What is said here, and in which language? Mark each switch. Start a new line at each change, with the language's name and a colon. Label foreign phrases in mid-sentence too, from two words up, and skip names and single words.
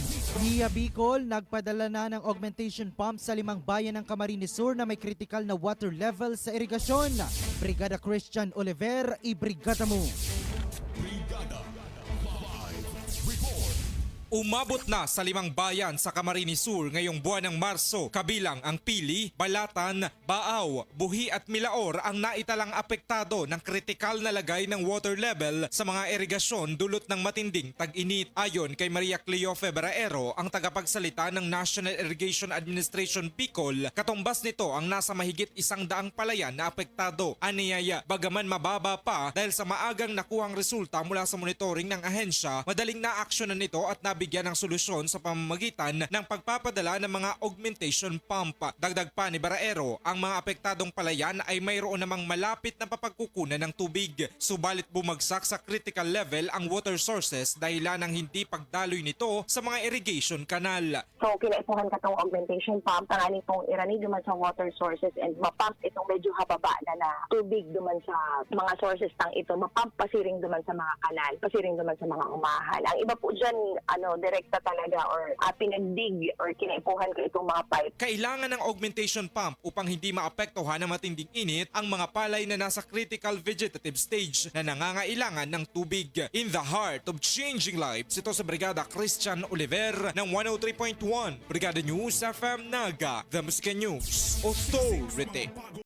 Filipino: Nia Bicol nagpadala na ng
English: augmentation pump
Filipino: sa 5 bayan ng Camarines Sur na may critical na
English: water level
Filipino: sa irigasyon. Brigada Christian Oliver, ibrigada mo. Umabot na sa 5 bayan sa Camarines Sur ngayong buwan ng Marso, kabilang ang Pili, Balatan, Baaw, Buhi at Milaor ang naitalang apektado ng kritikal na lagay ng
English: water level
Filipino: sa mga irigasyon dulot ng matinding tag-init. Ayon kay Maria Cleo Febraero, ang tagapagsalita ng National Irrigation Administration Bicol, katumbas nito ang nasa mahigit 100 palayan na apektado. Aniyaya, bagaman mababa pa dahil sa maagang nakuhang resulta mula sa monitoring ng ahensya, madaling na-aksyonan nito at nabigyan ng solusyon sa pamamagitan ng pagpapadala ng mga
English: augmentation pump.
Filipino: Dagdag pa ni Baraero, ang mga apektadong palayan ay mayroon namang malapit na papagkukunan ng tubig. Subalit bumagsak sa
English: critical level
Filipino: ang
English: water sources
Filipino: dahilan ng hindi pagdaloy nito sa mga
English: irrigation canal.
Filipino: So,
Bikol: kinaipuhan ka itong
English: augmentation pump,
Bikol: tanganin itong irani duman sa
English: water sources and
Bikol: mapump itong medyo hababa na tubig duman sa mga sources tang ito, mapump pasiring duman sa mga kanal, pasiring duman sa mga umahan. Ang iba po dyan, direkta talaga or pinagdig or kinaipuhan ko itong mga pipe.
Filipino: Kailangan ng
English: augmentation pump
Filipino: upang hindi maapektuhan ng matinding init ang mga palay na nasa
English: critical vegetative stage
Filipino: na nangangailangan ng tubig.
English: In the heart of changing lives,
Filipino: ito sa Brigada Christian Oliver ng 103.1 Brigada News FM Naga, The Musca News Authority.